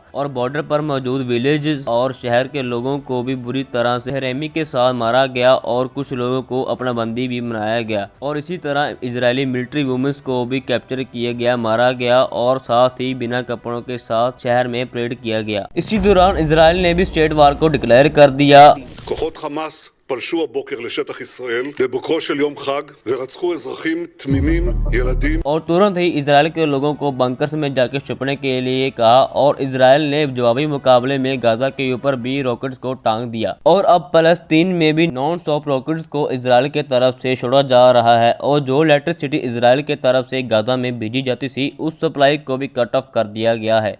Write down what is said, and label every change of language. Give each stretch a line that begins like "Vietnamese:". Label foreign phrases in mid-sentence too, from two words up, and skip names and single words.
Hindi: और बॉर्डर पर मौजूद विलेज और शहर के लोगों को भी बुरी तरह से रहमी के साथ मारा गया और कुछ लोगों को अपना बंदी भी बनाया गया। और इसी तरह इजरायली
English: military women's
Hindi: को भी कैप्चर किया गया, मारा गया और साथ ही बिना कपड़ों के साथ शहर में परेड किया गया। इसी दौरान इजराइल ने भी
English: state war
Hindi: को डिक्लेयर कर दिया।
Hebrew: פלשו הבוקר לשטח ישראל בבוקרו של יום חג ורצחו אזרחים תמימים, ילדים।
Hindi: और तुरंत ही इजराइल के लोगों को बंकर्स में जाकर छुपने के लिए कहा और इजराइल ने जवाबी मुकाबले में गाजा के ऊपर भी रॉकेट्स को टांग दिया। और अब फलस्तीन में भी
English: non stop rockets
Hindi: को इजराइल के तरफ से छोड़ा जा रहा है और जो इलेक्ट्रिसिटी इजराइल के तरफ से गाजा में भेजी जाती थी उस सप्लाई को भी
English: cut off
Hindi: कर दिया गया है।